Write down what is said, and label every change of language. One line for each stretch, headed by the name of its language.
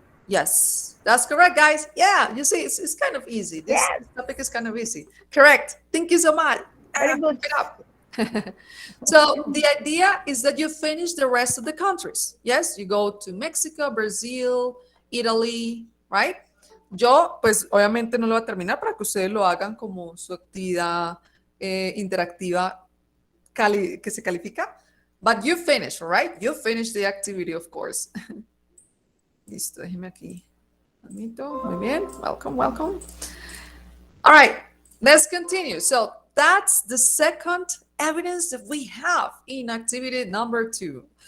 English: Yes, that's correct, guys. Yeah, you see, it's kind of easy. This topic is kind of easy. Correct. Thank you so much. Very good. Keep it up. So the idea is that you finish the rest of the countries. Yes, you go to Mexico, Brazil, Italy, right?
Spanish: Yo, pues obviamente no lo voy a terminar para que ustedes lo hagan como su actividad interactiva que se califica.
English: But you finish, right? You finish the activity, of course.
Spanish: Listo, déjeme aquí. Permito. Muy bien.
English: Welcome, welcome. All right, let's continue. So that's the second evidence that we have in activity number 2.